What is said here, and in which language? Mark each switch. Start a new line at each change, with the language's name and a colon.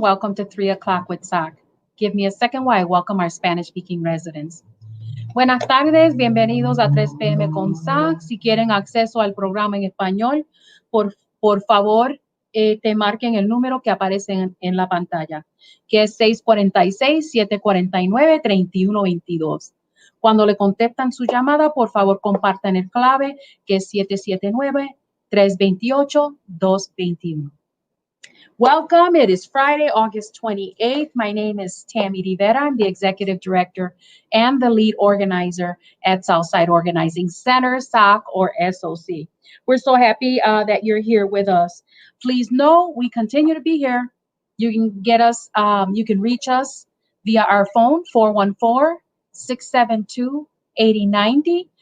English: Welcome to 3 o'clock with SOC. Give me a second while I welcome our Spanish-speaking residents.
Spanish: Buenas tardes, bienvenidos a 3 p.m. con SOC. Si quieren acceso al programa en español, por favor, te marquen el número que aparece en la pantalla, que es 646-749-3122. Cuando le contestan su llamada, por favor, compartan el clave, que es 779-328-221.
English: Welcome. It is Friday, August 28th. My name is Tammy Rivera. I'm the Executive Director and the Lead Organizer at Southside Organizing Center, SOC or SOC. We're so happy that you're here with us. Please know we continue to be here. You can get us, you can reach us via our phone, 414-672-8090.